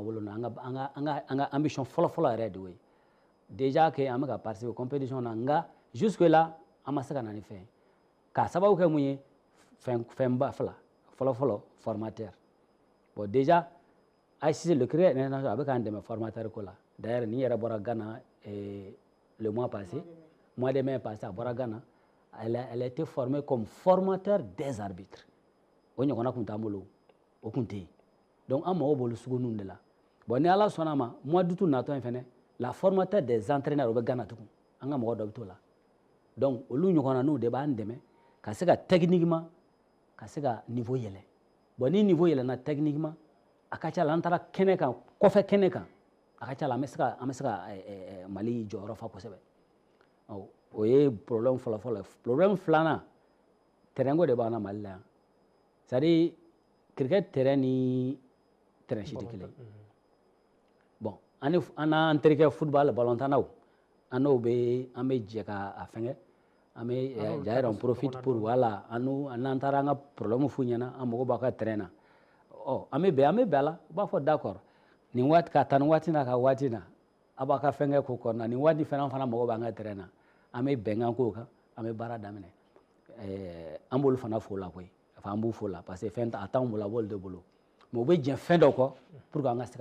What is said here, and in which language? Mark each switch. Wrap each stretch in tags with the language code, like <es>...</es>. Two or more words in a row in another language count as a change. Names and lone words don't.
<bm>wolo na an ka ambition fɔlɔfɔlɔ yɛrɛ de y'o ye</bm> <fr>déjà que</fr> <bm>an bɛ ka participer compétition na nka jusque là an ma se ka na ni fɛn ye k'a sababu kɛ mun ye fɛnba fila fɔlɔfɔlɔ</bm> <fr>formateur bon déjà ICC le crédit international</fr> <bm>a bɛ k'an dɛmɛ formateur ko la d'ailleurs ni yɛrɛ bɔra Ghana</bm> <fr>le mois passé mois de mai passé</fr> <bm>a bɔra Ghana</bm> <fr>elle a été formée comme formateur des arbitres</fr> <bm>o ɲɔgɔnna tun t'an bolo o tun tɛ yen donc an mago b'olu sugu ninnu de la bon ni Ala sɔnna a ma</bm> <fr>mois d'août</fr> <bm>natɔ in fɛnɛ la</bm> <fr>formateur des entraîneurs</fr> <bm>o bɛ Ghana tugun an ka mɔgɔ dɔ bɛ t'o la donc olu ɲɔgɔnnaw de b'an dɛmɛ ka se ka techniquement ka se ka niveau yɛlɛ bon ni niveau yɛlɛna techniquement a ka ca la an taara kɛnɛ kan kɔfɛ kɛnɛ kan a ka ca la an bɛ se ka Mali jɔyɔrɔ fa kosɛbɛ o ye problème fɔlɔfɔlɔ ye problème filanan terrain ko de b'an na Mali la yan</bm> <fr>c'est à dire</fr> <bm>cricket terrain ni terrain si tɛ kelen ye bon an n'an terikɛ football balontannaw an n'o bɛ an bɛ jɛ ka fɛngɛ an bɛ</bm> <fr>d'ailleurs on profite pour voilà</fr> <bm>n'an taara an ka problème f'u ɲɛna an mago b'a ka terrain na an bɛ bɛn a la u b'a fɔ d'accord nin waati ka taa nin waati na ka waati na a b'a ka fɛngɛ k'o kɔnɔna nin waati fana an fana mago b'an ka terrain na an bɛ bɛnkan k'o kan an bɛ baara daminɛ an b'olu fana fo la koyi enfin an b'u fo la</bm> <fr>parce que</fr> <bm>fɛn a t'anw bolo a b'olu de bolo mais u bɛ jɛn fɛn dɔ kɔ</bm> <fr>pour que</fr> <bm>an ka se</bm>